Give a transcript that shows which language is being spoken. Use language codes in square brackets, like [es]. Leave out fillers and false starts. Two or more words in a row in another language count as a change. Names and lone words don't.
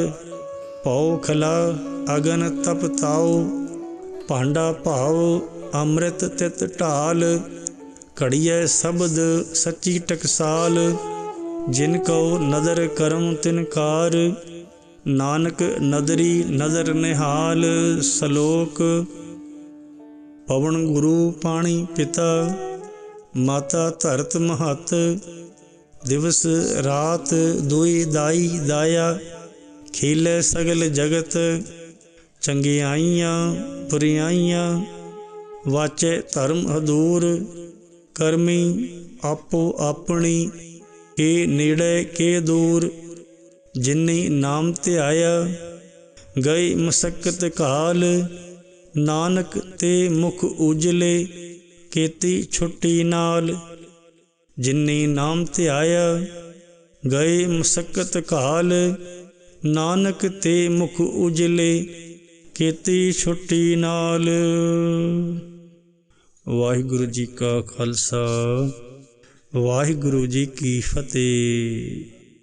[pa] ਭਉ ਖਲਾ ਅਗਨ ਤਪ ਤਾਓ, ਭਾਂਡਾ ਭਾਉ ਅੰਮ੍ਰਿਤ ਤਿਤ ਢਾਲ। ਘੜੀਐ ਸ਼ਬਦ ਸੱਚੀ ਟਕਸਾਲ, ਜਿਨ ਕੋ ਨਦਰ ਕਰਮ ਤਿਨਕਾਰ। ਨਾਨਕ ਨਦਰੀ ਨਦਰ ਨਿਹਾਲ। ਸਲੋਕ ਪਵਣ ਗੁਰੂ ਪਾਣੀ ਪਿਤਾ, ਮਾਤਾ ਧਰਤ ਮਹਤ। ਦਿਵਸ ਰਾਤ ਦੁਇ ਦਾਈ ਦਾਇਆ, ਖੇਲੈ ਸਗਲ ਜਗਤ। ਚੰਗਿਆਈਆਂ ਬੁਰਿਆਈਆਂ, ਵਾਚੇ ਧਰਮ ਹਦੂਰ। ਕਰਮੀ ਆਪੋ ਆਪਣੀ, ਕੇ ਨੇੜੇ ਕੇ ਦੂਰ। ਜਿੰਨੀ ਨਾਮ ਧਿਆਇਆ, ਗਏ ਮਸੱਕਤ ਕਾਲ। ਨਾਨਕ ਤੇ ਮੁਖ ਉਜਲੇ, ਕੇਤੀ ਛੁੱਟੀ ਨਾਲ। ਜਿੰਨੀ ਨਾਮ ਧਿਆਇਆ, ਗਏ ਮਸੱਕਤ ਕਾਲ। ਨਾਨਕ ਤੇ ਮੁਖ ਉਜਲੇ, ਕੇਤੀ ਛੁੱਟੀ ਨਾਲ। ਵਾਹਿਗੁਰੂ ਜੀ ਕਾ ਖਾਲਸਾ, ਵਾਹਿਗੁਰੂ ਜੀ ਕੀ ਫਤਹਿ।